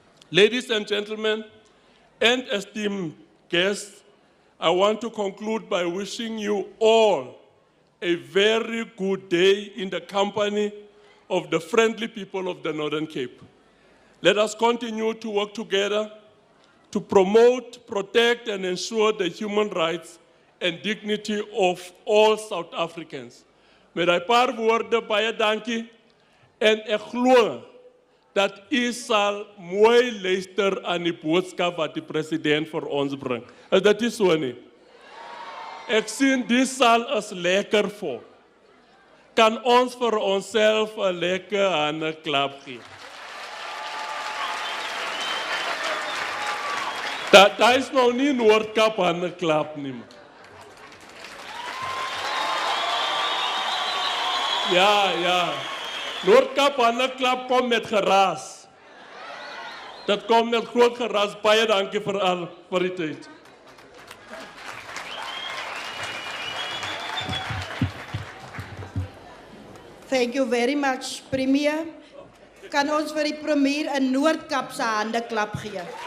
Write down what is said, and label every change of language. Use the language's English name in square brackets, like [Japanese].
[English] Ladies and gentlemen, and esteemed guests, I want to conclude by wishing you all a very good day in the company of the friendly people of the Northern Cape. Let us continue to work together to promote, protect, and ensure the human rights and dignity of all South Africans. [Afrikaans] Met die paar woorde baie dankie en ek glo dat u sal mooi luister aan die boodskap wat die president vir ons bring. Is dit nie so nie? Ek sien die saal is lekker vol. Kan ons vir onsself 'n lekker hande klap gee? Dat is nou nie Noordkap hande klap nie. Ja. Noordkap hande klap kom met geraas. Dat kom met groot geraas. Baie dankie vir die tyd. [English] Thank you very much, Premier. [Afrikaans] Kan ons vir die premier 'n Noordkap se hande klap gee?